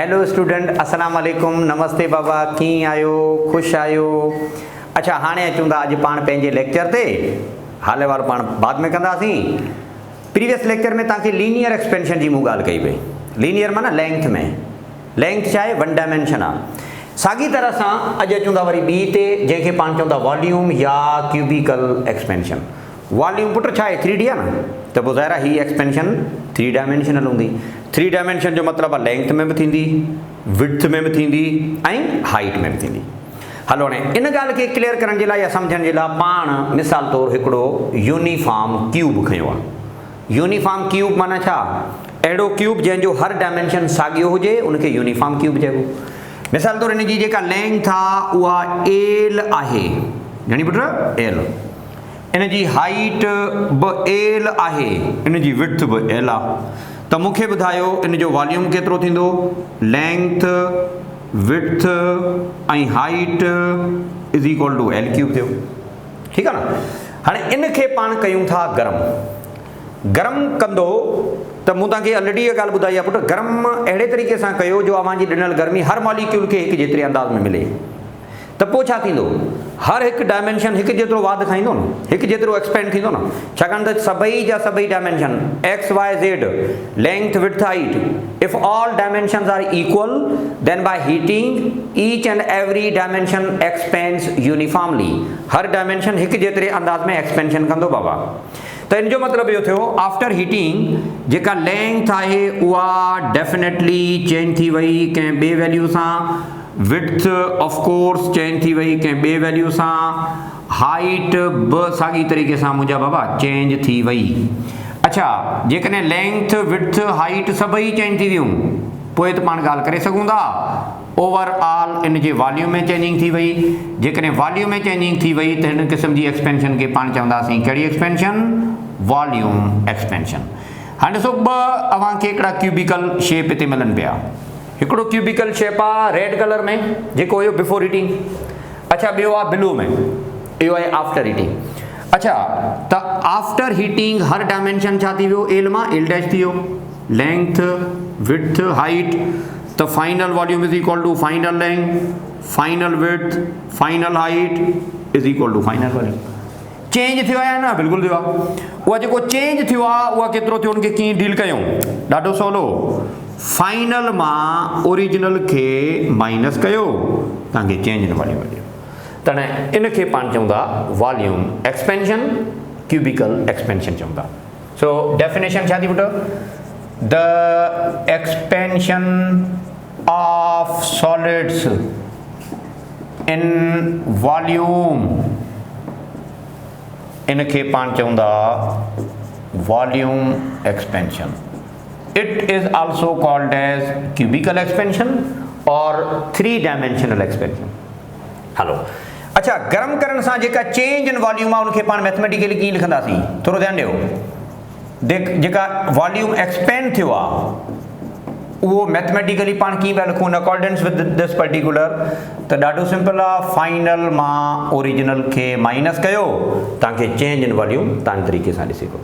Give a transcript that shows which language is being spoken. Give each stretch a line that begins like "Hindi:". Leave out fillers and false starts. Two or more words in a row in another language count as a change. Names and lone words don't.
English: Hello student,
Arabic: السلام عليكم,
Sindhi: नमस्ते बाबा, कीअं आहियो, ख़ुशि आहियो? अच्छा, हाणे अचूं था अॼु पाण पंहिंजे लेक्चर ते। हाले वारो पाण बाद में कंदासीं।
English: previous lecture
Sindhi: में तव्हांखे
English: linear expansion
Sindhi: जी मूं ॻाल्हि कई पई। लीनियर माना लेंथ में, लेंथ छा आहे,
English: one dimension
Sindhi: आहे। साॻी तरह सां अॼु अचूं था वरी ॿी ते, जंहिंखे पाण चऊं था वॉल्यूम या
English: cubical expansion.
Sindhi: वॉल्यूम पुट छा आहे, 3D आहे न, त पोइ ज़ाहिर आहे हीअ एक्सपेंशन 3 डायमेंशनल हूंदी। 3 डायमेंशन जो मतिलबु आहे लेंथ में बि थींदी, विड्थ में बि थींदी ऐं हाइट में बि थींदी। हलो, हाणे इन ॻाल्हि खे क्लियर करण जे लाइ या सम्झण जे लाइ पाण मिसाल तौरु हिकिड़ो
English: uniform cube
Sindhi: खयो आहे।
English: uniform cube
Sindhi: माना छा? अहिड़ो क्यूब जंहिंजो हर डायमेंशन साॻियो हुजे, उनखे
English: uniform cube
Sindhi: चइबो। मिसाल तौरु इन जी जेका लेंथ आहे उहा एल आहे, ॼणी पुट एल। इन जी हाइट बि एल आहे, इन जी विड्थ बि एल आहे। त मूंखे ॿुधायो इन जो वॉल्यूम केतिरो थींदो?
English: length, width ऐं height is equal to L cube थियो।
Sindhi: ठीकु आहे न? हाणे इन खे पाण कयूं था गरम। गरम कंदो त मूं तव्हांखे ऑलरेडी इहा ॻाल्हि ॿुधाई आहे पुट, गरम अहिड़े तरीक़े सां कयो जो अव्हांजी ॾिनल गर्मी हर मॉलिक्यूल खे हिकु जेतिरे अंदाज़ में मिले। त पोइ छा थींदो? हर हिकु डायमेंशन हिकु जेतिरो वाध खाईंदो न, हिकु जेतिरो एक्सपेंड थींदो न। छाकाणि त सभई जा सभई डायमेंशन एक्स वाई ज़ेड, लेंथ, विड्थ, हाइट,
English: If all dimensions are equal then by heating each and every dimension expands uniformly.
Sindhi: हर डायमेंशन हिकु जेतिरे अंदाज़ में एक्सपेंशन कंदो बाबा। त इन जो मतिलबु इहो थियो,
English: after heating
Sindhi: जेका लेंथ आहे उहा
English: definitely change
Sindhi: थी वई कंहिं ॿिए वैल्यू सां,
English: width of course change
Sindhi: थी वई कंहिं ॿिए वैल्यू सां, हाइट बि साॻी तरीक़े सां मुंहिंजा बाबा चेंज थी वई। अच्छा, जेकॾहिं लेंथ, विड्थ, हाइट सभई चेंज थी वियूं, पोइ त पाण ॻाल्हि करे सघूं था ओवरऑल इन जे वॉल्यूम में चेंजिंग थी वई। जेकॾहिं वॉल्यूम में चेंजिंग थी वई त हिन क़िस्म जी एक्सपेंशन खे पाण चवंदासीं कहिड़ी एक्सपेंशन?
English: Volume expansion.
Sindhi: हाणे ॾिसो, ॿ अव्हांखे हिकिड़ा
English: cubical shape
Sindhi: हिते मिलनि पिया। हिकिड़ो
English: cubical shape
Sindhi: आहे
English: red colour
Sindhi: में, जेको हुयो
English: before heating.
Sindhi: अच्छा, ॿियो आहे ब्लू में, इहो आहे
English: after heating.
Sindhi: अच्छा, त
English: after heating
Sindhi: हर डायमेंशन छा थी वियो? एल मां
English: L dash
Sindhi: थी वियो,
English: length, width, height. त final volume is equal to final length, final width, final height is equal to final volume.
Sindhi: चेंज थियो आहे न? बिल्कुलु थियो आहे। उहा जेको चेंज थियो आहे उहा केतिरो थियो, उनखे कीअं डील कयूं? ॾाढो सवलो। फाइनल मां ओरिजिनल खे माइनस कयो, तव्हांखे
English: change in volume
Sindhi: मिलियो। त इन खे पाण चऊं था
English: volume expansion, cubical expansion
Sindhi: चऊं था। सो डेफिनेशन छा थी पुट?
English: the expansion of solids in volume,
Sindhi: इन खे पाण चऊं था
English: volume expansion. It is also called as cubical expansion or 3 dimensional expansion.
Sindhi: हलो, अच्छा, गरम करण सां जेका
English: change in volume
Sindhi: आहे उनखे पाण मैथमेटिकली कीअं लिखंदासीं? थोरो ध्यानु ॾियो। देख, जेका वॉल्यूम एक्सपेंड थियो आहे उहो मैथमेटिकली पाण कीअं पिया लिखूं
English: in accordance with this particular?
Sindhi: त ॾाढो सिंपल आहे, फाइनल मां ओरिजिनल खे माइनस कयो, तव्हांखे
English: change in volume
Sindhi: तव्हां तरीक़े सां ॾिसी सघो था।